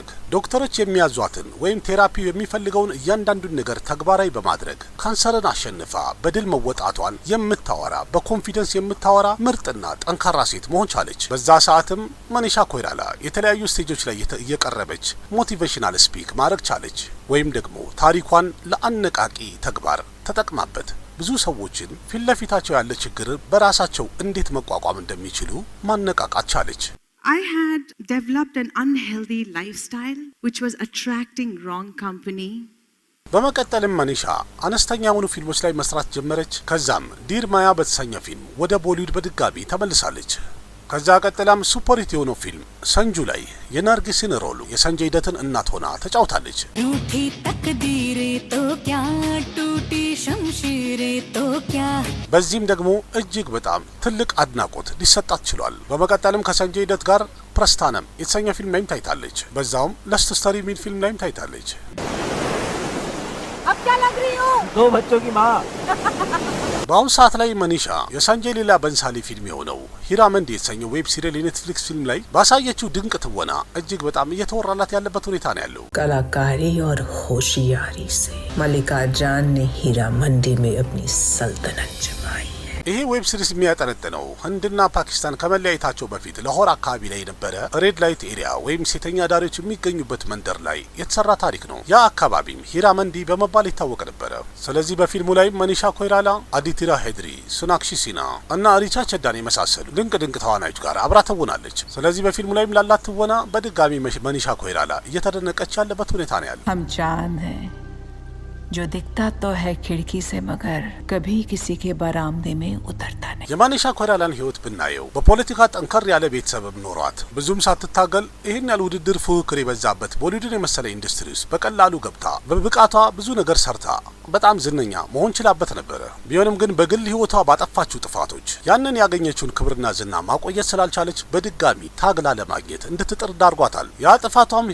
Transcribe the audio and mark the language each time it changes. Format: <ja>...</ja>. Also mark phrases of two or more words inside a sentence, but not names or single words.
<am>ዶክተሮች የሚያዟትን ወይም ቴራፒው የሚፈልገውን እያንዳንዱን ነገር ተግባራዊ በማድረግ ካንሰርን አሸንፋ በድል መወጣቷን የምታወራ በኮንፊደንስ የምታወራ ምርጥና ጠንካራ ሴት መሆን ቻለች። በዛ ሰዓትም መኒሻ ኮይራላ የተለያዩ ስቴጆች ላይ እየቀረበች</am> <en>motivational speak</en> <am>ማድረግ ቻለች። ወይም ደግሞ ታሪኳን ለአነቃቂ ተግባር ተጠቅማበት ብዙ ሰዎችን ፊት ለፊታቸው ያለ ችግር በራሳቸው እንዴት መቋቋም እንደሚችሉ ማነቃቃት ቻለች።</am> <en>I had developed an unhealthy lifestyle which was attracting wrong company.</en> <am>በመቀጠልም መኒሻ አነስተኛ የሆኑ ፊልሞች ላይ መስራት ጀመረች። ከዛም ዲር ማያ በተሰኘ ፊልም ወደ ቦሊውድ በድጋሚ ተመልሳለች። ከዛ ቀጥላም ሱፐርሂት የሆነው ፊልም ሰንጁ ላይ የናርጊስን ሮል የሰንጀይ ደትን እናት ሆና ተጫውታለች። በዚህም ደግሞ እጅግ በጣም ትልቅ አድናቆት ሊሰጣት ችሏል። በመቀጠልም ከሰንጀይ ደት ጋር ፕረስታነም የተሰኘ ፊልም ላይም ታይታለች። በዛውም ለስት ስተሪ ሚል ፊልም ላይም ታይታለች።</am> <hi>अब क्या लग रही हो? 2 बच्चों की माँ।</hi> <am>በአሁኑ ሰዓት ላይ መኒሻ የሳንጀይ लीला በንሳሊ ፊልም የሆነው ሂራመንዲ የተሰኘው</am> <en>web serial</en> <am>የኔትፍሊክስ ፊልም ላይ ባሳየችው ድንቅ ትወና እጅግ በጣም እየተወራላት ያለበት ሁኔታ ነው ያለው።</am> <hi>कलाकारी और होशियारी से मलिका जान ने हीरामंडी में अपनी सल्तनत जमाई।</hi> <am>ይሄ</am> <en>web series</en> <am>የሚያጠነጥነው ህንድና ፓኪስታን ከመለያየታቸው በፊት ላሆር አካባቢ ላይ የነበረ</am> <en>red light area</en> <am>ወይም ሴተኛ ዳሪዎች የሚገኙበት መንደር ላይ የተሰራ ታሪክ ነው። ያ አካባቢም ሂራመንዲ በመባል ይታወቅ ነበረ። ስለዚህ በፊልሙ ላይ መኒሻ ኮይራላ፣ አዲቲራ ሄድሪ፣ ሱናክሺ ሲና እና ሪቻ ቸዳን የመሳሰሉ ድንቅ ተዋናዮች ጋር አብራ ትወናለች። ስለዚህ በፊልሙ ላይም ላላት ትወና በድጋሚ መኒሻ ኮይራላ እየተደነቀች ያለበት ሁኔታ ነው ያለው።</am> <hi>हम चांद हैं जो दिखता तो है खिड़की से मगर कभी किसी के बरामदे में उतरता नहीं।</hi> <am>የመኒሻ ኮይራላን ህይወት ብናየው በፖለቲካ ጠንከር ያለ ቤተሰብም ኖሯት ብዙም ሳትታገል ይህን ያለ ውድድር ፉክክር የበዛበት ቦሊውድን የመሰለ ኢንዱስትሪ ውስጥ በቀላሉ ገብታ በብቃቷ ብዙ ነገር ሰርታ በጣም ዝነኛ መሆን ችላበት ነበረ። ቢሆንም ግን በግል ህይወቷ ባጠፋችው ጥፋቶች ያንን ያገኘችውን ክብርና ዝና ማቆየት ስላልቻለች በድጋሚ ታግላ ለማግኘት እንድትጥር ዳርጓታል። ያ ጥፋቷም</am>